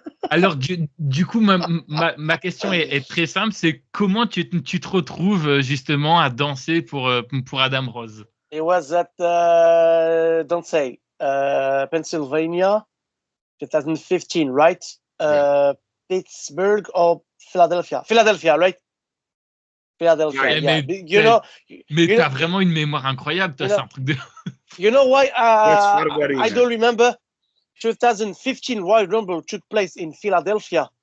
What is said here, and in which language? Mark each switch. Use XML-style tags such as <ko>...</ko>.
<fr>Alors, du coup, ma question est très simple, c'est comment tu te retrouves justement à danser pour Adam Rose?</fr> <en>It was at Danza, Pennsylvania, 2015, right? Pittsburgh or Philadelphia? Philadelphia, right? Philadelphia, yeah.</en> <fr>Mais t'as vraiment une mémoire incroyable, toi, c'est un truc de...</fr> <en>You know why I don't remember? 2015 Royal Rumble took place in Philadelphia.</en>